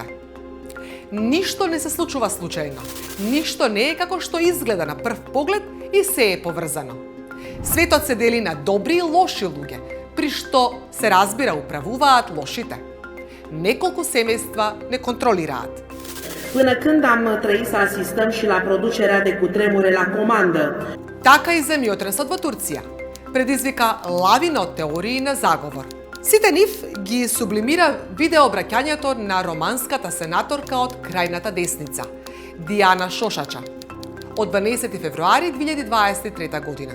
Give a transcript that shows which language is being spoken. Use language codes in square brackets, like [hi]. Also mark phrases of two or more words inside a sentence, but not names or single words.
[mk] Ништо не се случува случајно. Ништо не е како што изгледа на прв поглед и се е поврзано. Светот се дели на добри и лоши луѓе, при што се разбира управуваат лошите. Неколку семејства не контролираат. [ro] Până când am trăit să asistăm și la producerea de cutremure la comandă. [mk] Така и земјотресот во Турција предизвика лавина од теории на заговор. Сите нив ги сублимира видеообраќањето на романската сенаторка од крајната десница, Диана Шошача, од 12 февруари 2023 година.